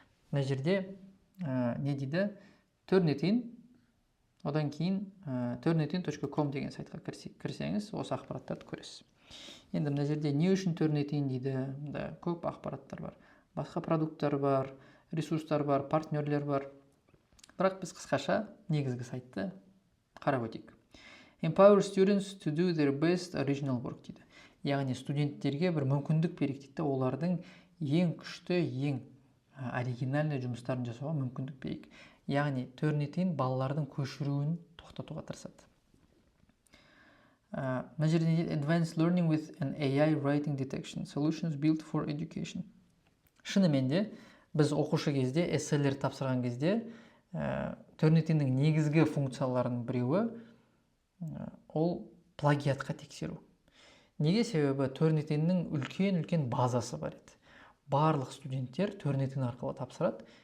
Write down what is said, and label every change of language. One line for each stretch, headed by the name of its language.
Kazakh: Мына жерде не дейді? Turnitin, одан кейін turnitin.com деген сайтқа кірсеңіз, осы ақпараттарды көресіз. Енді мына жерде не үшін Turnitin дейді? Көп ақпараттар бар. Басқа продукттар бар, ресурстар бар, партнерлер бар. Бірақ біз қысқаша негізгі сайтты қарап өтейік.
English: Empower students to do their best original work
Kazakh: дейді. Яғни студенттерге бір мүмкіндік берейік дейді, олардың ең күшті, ең оригинальный жұмыстарын жасауға мүмкіндік берейік. Яғни Turnitin балалардың көшіруін тоқтатуға тырысады. Мына жерде
English: Advanced Learning with an AI Writing Detection Solutions Built for Education.
Kazakh: Шынымен де біз оқушы кезде, эсселер тапсырған кезде Turnitin'дің негізгі функцияларының біреуі ол плагиатқа тексеру. Неге? Себебі Turnitin'ның үлкен базасы бар еді. Барлық студенттер Turnitin арқылы тапсырады.